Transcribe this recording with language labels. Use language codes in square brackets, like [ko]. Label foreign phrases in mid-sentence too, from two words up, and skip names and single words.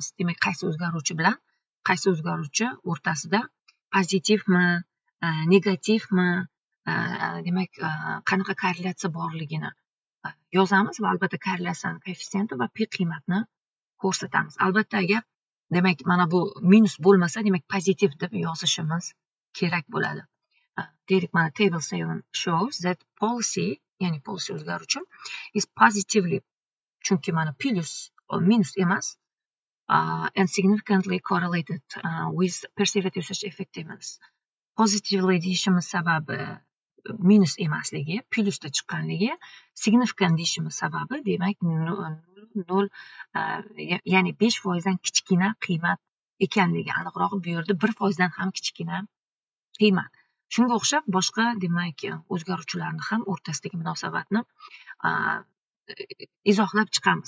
[uz] Demak, qaysi o'zgaruvchi bilan qaysi o'zgaruvchi o'rtasida pozitivmi, negativmi, demak, qanaqa korrelyatsiya borligini yozamiz va albatta korrelyatsiyaning koeffitsiyenti va pi qiymatni ko'rsatamiz. Albatta agar demak mana bu minus bo'lmasa, demak pozitiv deb yozishimiz kerak bo'ladi. Deylik, mana [en] table 7 shows that policy, [uz] ya'ni policy o'zgaruvchi [en] is positively, [uz] chunki mana plus minus emas, [en] and significantly correlated with perceived usage effectiveness. [uz] Positively deyishimiz sababi minus emasligi, plusda chiqqanligi, significant deyishimiz sababi demak 0, ya'ni 5% dan kichkina qiymat ekanligi. Aniqrog'i bu yerda 1% dan ham kichkina qiymat. Shunga o'xshab boshqa demak o'zgaruvchilarni ham o'rtasidagi munosabatni izohlab chiqamiz.